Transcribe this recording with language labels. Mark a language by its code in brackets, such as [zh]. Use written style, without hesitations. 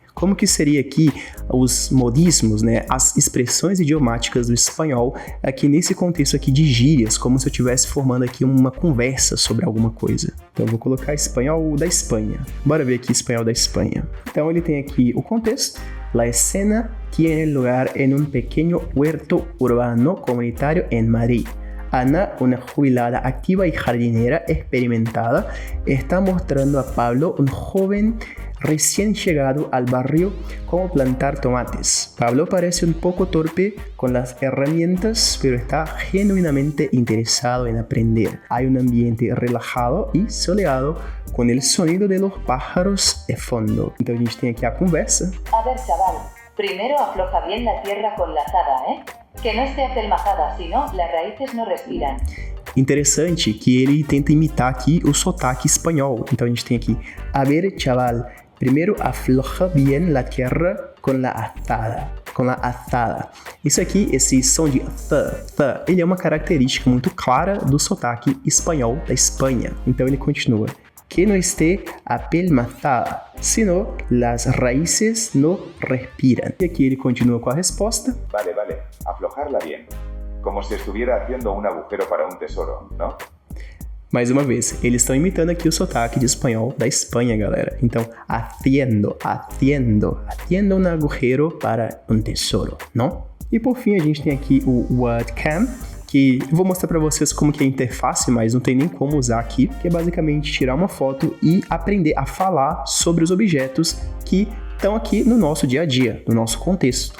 [pt] como que seria aqui os modismos, né, as expressões idiomáticas do espanhol aqui nesse contexto aqui de gírias, como se eu estivesse formando aqui uma conversa sobre alguma coisa. Então eu vou colocar espanhol da Espanha. Bora ver aqui espanhol da Espanha. Então ele tem aqui o contexto. [es] La escena tiene lugar en un pequeño huerto urbano comunitario en Madrid. Ana, una jubilada activa y jardinera experimentada, está mostrando a Pablo, un joven recién llegado al barrio, cómo plantar tomates. Pablo parece un poco torpe con las herramientas, pero está genuinamente interesado en aprender. Hay un ambiente relajado y soleado, com o sonido de los pájaros de fondo. [pt] Então a gente tem aqui a conversa. [es] A ver, chaval, primero afloja bien la tierra con la azada, ¿eh? Que no esté acelmazada, si no, las raíces no respiran. [pt] Interessante que ele tenta imitar aqui o sotaque espanhol. Então a gente tem aqui, [es] a ver, chaval, primero afloja bien la tierra con la azada. [pt] Com a azada. Isso aqui, esse som de th, ele é uma característica muito clara do sotaque espanhol da Espanha. Então ele continua. [es] Que no esté apelmazada, sino las raíces no respiran. [pt] E aqui ele continua com a resposta. [es] Vale, aflojarla bien. Como si estuviera haciendo un agujero para un tesoro, ¿no? [pt] Mais uma vez, eles estão imitando aqui o sotaque de espanhol da Espanha, galera. [es] Então, haciendo un agujero para un tesoro, não? [pt] E por fim, a gente tem aqui o wordcam, que eu vou mostrar para vocês como que é a interface, mas não tem nem como usar aqui, que é basicamente tirar uma foto e aprender a falar sobre os objetos que estão aqui no nosso dia a dia, no nosso contexto.